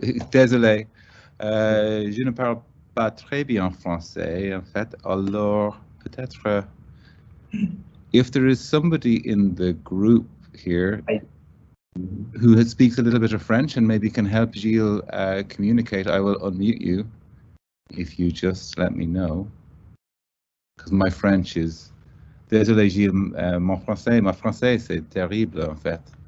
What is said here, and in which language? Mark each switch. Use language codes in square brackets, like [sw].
[fr] Désolé, je ne parle pas très bien français, en fait. Alors, peut-être, [en] if there is somebody in the group here who speaks a little bit of French and maybe can help Gilles communicate, I will unmute you if you just let me know. Because my French is... [fr] Désolé Gilles, ma français c'est terrible en fait.